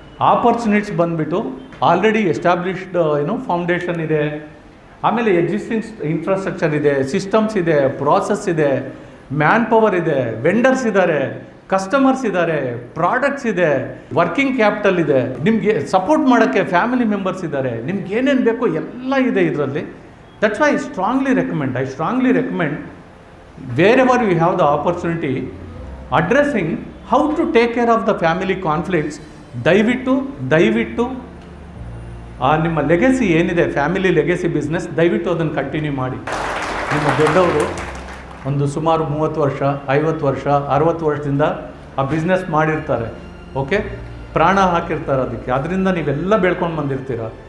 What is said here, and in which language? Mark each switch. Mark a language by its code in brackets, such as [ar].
[kn] Opportunities ಬಂದುಬಿಟ್ಟು already established foundation ಇದೆ, ಆಮೇಲೆ ಎಕ್ಸಿಸ್ಟಿಂಗ್ ಇನ್ಫ್ರಾಸ್ಟ್ರಕ್ಚರ್ ಇದೆ, ಸಿಸ್ಟಮ್ಸ್ ಇದೆ, ಪ್ರಾಸೆಸ್ ಇದೆ, ಮ್ಯಾನ್ ಪವರ್ ಇದೆ, ವೆಂಡರ್ಸ್ ಇದ್ದಾರೆ, ಕಸ್ಟಮರ್ಸ್ ಇದ್ದಾರೆ, ಪ್ರಾಡಕ್ಟ್ಸ್ ಇದೆ, ವರ್ಕಿಂಗ್ ಕ್ಯಾಪಿಟಲ್ ಇದೆ, ನಿಮಗೆ ಸಪೋರ್ಟ್ ಮಾಡೋಕ್ಕೆ ಫ್ಯಾಮಿಲಿ ಮೆಂಬರ್ಸ್ ಇದ್ದಾರೆ, ನಿಮ್ಗೆ ಏನೇನು ಬೇಕೋ ಎಲ್ಲ ಇದೆ ಇದರಲ್ಲಿ. [en] that's why I strongly recommend wherever we have the opportunity, addressing how to take care of the family conflicts [kn] ದಯವಿಟ್ಟು ಆ ನಿಮ್ಮ ಲೆಗಸಿ ಏನಿದೆ, ಫ್ಯಾಮಿಲಿ ಲೆಗಸಿ ಬಿಸ್ನೆಸ್, ದಯವಿಟ್ಟು ಅದನ್ನು ಕಂಟಿನ್ಯೂ ಮಾಡಿ. ನಿಮ್ಮ ದೊಡ್ಡವರು ಒಂದು ಸುಮಾರು 30 ವರ್ಷ, 50 ವರ್ಷ, 60 ವರ್ಷದಿಂದ ಆ ಬಿಸ್ನೆಸ್ ಮಾಡಿರ್ತಾರೆ. ಓಕೆ, ಪ್ರಾಣ ಹಾಕಿರ್ತಾರೆ ಅದಕ್ಕೆ, ಅದರಿಂದ ನೀವೆಲ್ಲ ಬೆಳ್ಕೊಂಡು ಬಂದಿರ್ತೀರ.